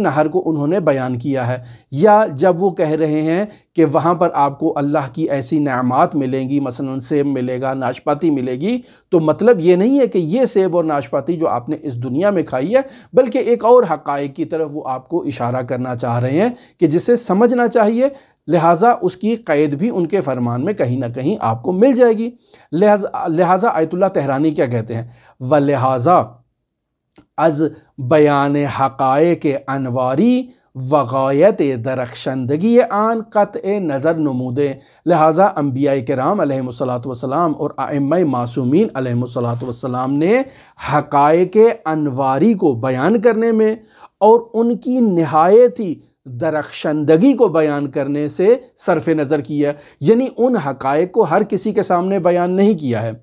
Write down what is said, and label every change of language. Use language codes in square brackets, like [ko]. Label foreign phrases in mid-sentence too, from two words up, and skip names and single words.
[ur] نہر کو انہوں نے بیان کیا ہے، یا جب وہ کہہ رہے ہیں کہ وہاں پر آپ کو اللہ کی ایسی نعمات ملیں گی، مثلا سیب ملے گا، ناشپاتی ملے گی، تو مطلب یہ نہیں ہے کہ یہ سیب اور ناشپاتی جو آپ نے اس دنیا میں کھائی ہے، بلکہ ایک اور حقائق کی طرف وہ آپ کو اشارہ کرنا چاہ رہے ہیں کہ جسے سمجھنا چاہیے، لہٰذا اس کی قید بھی ان کے فرمان میں کہیں نہ کہیں آپ کو مل جائے گی۔ لہٰذا آیت اللہ تہرانی کیا کہتے ہیں؟ [fa] وَلِہٰذا از بیان حقائق انواری وغایت درخشندگی آن قطع نظر نمودے، [ur] لہٰذا انبیاء کرام علیہ السلام اور ائمہ معصومین علیہ السلام نے حقائق انواری کو بیان کرنے میں اور ان کی نہایتی درخشندگی کو بیان کرنے سے صرف نظر کیا، یعنی ان حقائق کو ہر کسی کے سامنے بیان نہیں کیا ہے۔